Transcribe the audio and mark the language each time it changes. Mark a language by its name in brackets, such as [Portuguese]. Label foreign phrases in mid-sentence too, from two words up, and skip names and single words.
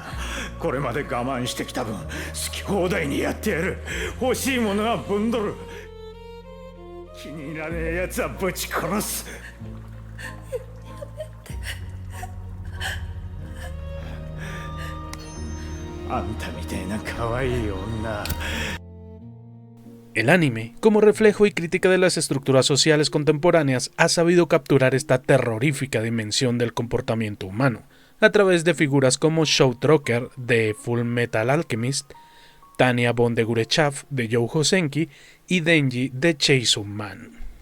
[Japanese] これまで我慢してきた分好き放題にやってやる。欲しいものはぶんどる。気に入らねえやつはぶち殺す。あんたみたいな可愛い女。 [Spanish] El anime, como reflejo y crítica de las estructuras sociales contemporáneas, ha sabido capturar esta terrorífica dimensión del comportamiento humano, a través de figuras como Shou Trucker de Full Metal Alchemist, Tanya von de Gurechaf de Youhou Senki y Denji de Chainsaw Man.